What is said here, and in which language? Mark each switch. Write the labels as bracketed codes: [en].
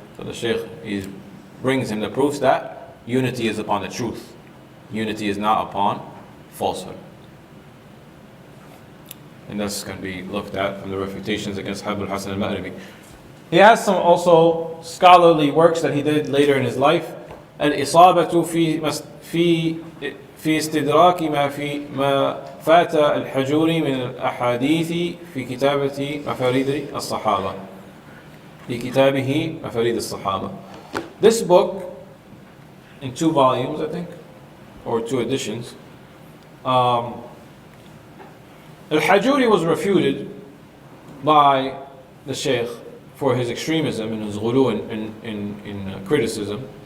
[en] So the Shaykh, he brings him the proofs that unity is upon the truth. Unity is not upon falsehood. And this can be looked at from the refutations against Abil Hasan al-Ma'ribi. He has some also scholarly works that he did later in his life. [ar] الإصابة في استدراك ما فات الحجوري من الأحاديث في كتابة مفاريد الصحابة. في كتابه مفاريد الصحابة. [en] This book, in 2 volumes, I think, or 2 editions, Al-Hajuri was refuted by the Shaykh for his extremism and his ghulu in criticism.